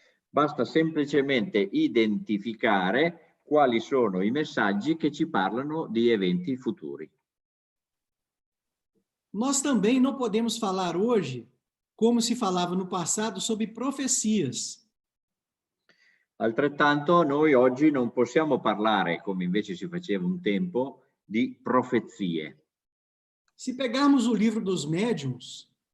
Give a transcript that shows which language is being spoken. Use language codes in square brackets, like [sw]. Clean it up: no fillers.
[it] Basta semplicemente identificare quali sono i messaggi che ci parlano di eventi futuri. [pt] Nós também não podemos falar hoje, como se falava no passado, sobre profecias. [it] Altrettanto, noi oggi non possiamo parlare, come invece si faceva un tempo, di profezie. [pt] Se pegarmos o livro dos médiuns,